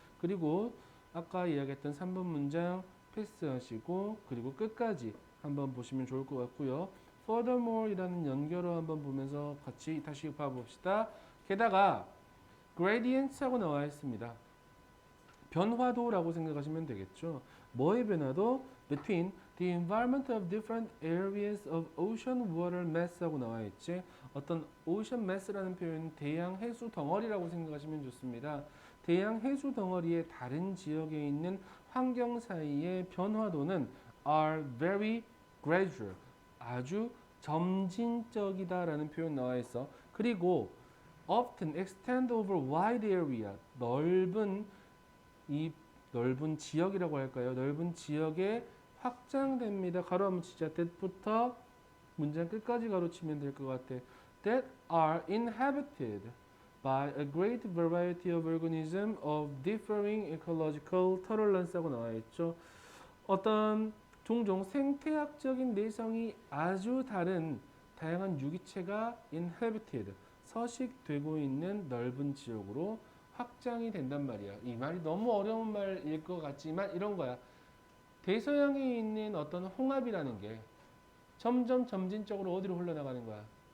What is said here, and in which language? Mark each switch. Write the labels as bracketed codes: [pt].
[ko] 그리고 아까 이야기했던 3번 문장 패스하시고 그리고 끝까지 한번 보시면 좋을 것 같고요. Furthermore 이라는 연결어 한번 보면서 같이 다시 봐봅시다. 게다가 gradients하고 나와 있습니다. 변화도라고 생각하시면 되겠죠. 뭐의 변화도? [en] Between the environment of different areas of ocean water mass하고 나와 있지. [ko] 어떤 ocean mass라는 표현은 대양 해수 덩어리라고 생각하시면 좋습니다. 대양 해수 덩어리의 다른 지역에 있는 환경 사이의 변화도는 [en] are very gradual, [ko] 아주 점진적이다라는 표현 나와 있어. 그리고 [en] often extend over wide area, [ko] 넓은 지역이라고 할까요? 넓은 지역에 확장됩니다. 가로 한번 치자. that부터 문장 끝까지 가로치면 될 것 같아. [en] That are inhabited by a great variety of organisms of differing ecological tolerance하고 나와 있죠. [ko] 어떤 종종 생태학적인 내성이 아주 다른 다양한 유기체가 inhabited, 서식되고 있는 넓은 지역으로 확장이 된단 말이야. 이 말이 너무 어려운 말일 것 같지만 이런 거야. 대서양에 있는 어떤 홍합이라는 게 점점 점진적으로 어디로 흘러나가는 거야?